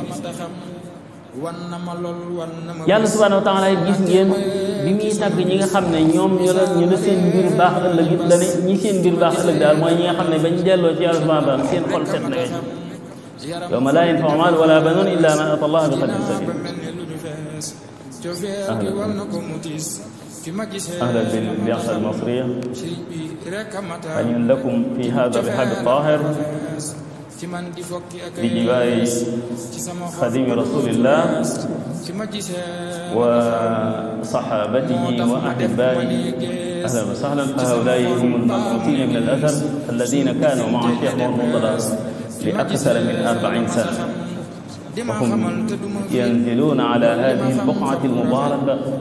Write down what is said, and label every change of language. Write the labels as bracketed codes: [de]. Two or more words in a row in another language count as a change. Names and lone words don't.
[wo] yàlla [ar] سبحانه وتعالى [wo] gis ngeen bi muy tàgg ñi nga xam ne ñoom ñu la seen mbir baax ëllëg it la ne ñi seen mbir baax ëllëg daal mooy ñi nga xam ne bañ delloo ci yàlla [ar] سبحانه وتعالى [wo] seen xol set na weñ [ar] يوم لا ينفع مال ولا بنون إلا من أتى الله بقلب سليم أهلا بالبعثة المصرية أهلا لكم في هذا الرحاب الطاهر بجوار خديم رسول الله وصحابته وأحبائه أهلا وسهلا فهؤلاء هم المبعوثين من الأثر الذين كانوا مع الشيخ مرتضى لأكثر من 40 سنة وهم ينزلون على هذه البقعة المباركة